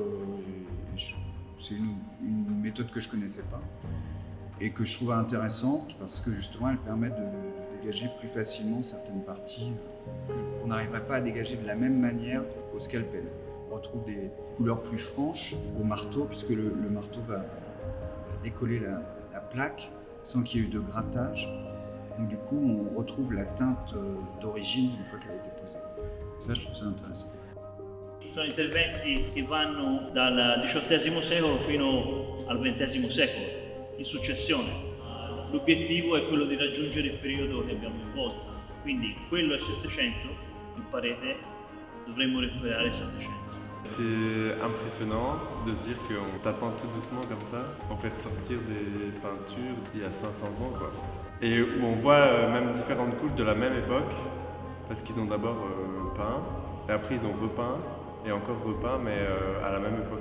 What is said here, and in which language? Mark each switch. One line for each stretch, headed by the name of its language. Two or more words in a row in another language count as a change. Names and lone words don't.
French: C'est une méthode que je ne connaissais pas et que je trouvais intéressante parce que, justement, elle permet de dégager plus facilement certaines parties qu'on n'arriverait pas à dégager de la même manière au scalpel. On retrouve des couleurs plus franches au marteau, puisque le marteau va décoller la plaque sans qu'il y ait eu de grattage. Donc du coup, on retrouve la teinte d'origine une fois qu'elle a été posée. Ça, je trouve ça intéressant.
Italian: Sono interventi che vanno dal XVIII secolo fino al XX secolo, in successione. L'obiettivo è quello di raggiungere il periodo che abbiamo in volta. Quindi quello è 700, in parete dovremmo recuperare il 700.
French: C'est impressionnant de se dire qu'en tapant tout doucement comme ça, on fait ressortir des peintures d'il y a 500 ans, quoi. Et où on voit même différentes couches de la même époque, parce qu'ils ont d'abord peint, et après ils ont repeint, et encore repeint, mais à la même époque.